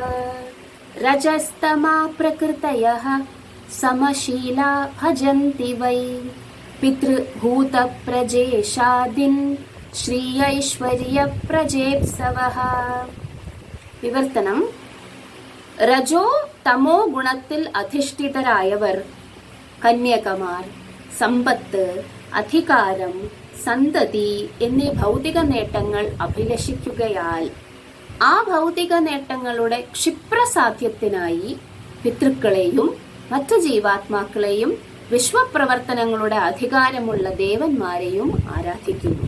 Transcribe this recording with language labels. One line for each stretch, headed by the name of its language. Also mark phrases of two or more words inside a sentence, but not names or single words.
Sanskrit: रजस्तमा प्रकृतयः समशीला भजन्ति वै पितृभूत प्रजेशादीन् श्रीयैश्वर्य प्रजेप्सवः.
Malayalam: വിവർത്തനം: രജോ തമോ ഗുണത്തിൽ അധിഷ്ഠിതരായവർ കന്യകമാർ, സമ്പത്ത്, അധികാരം, സന്തതി എന്നീ ഭൗതിക നേട്ടങ്ങൾ അഭിലഷിക്കുകയാൽ ആ ഭൗതിക നേട്ടങ്ങളുടെ ക്ഷിപ്രസാധ്യത്തിനായി പിതൃക്കളെയും മറ്റു ജീവാത്മാക്കളെയും വിശ്വപ്രവർത്തനങ്ങളുടെ അധികാരമുള്ള ദേവന്മാരെയും ആരാധിക്കുന്നു.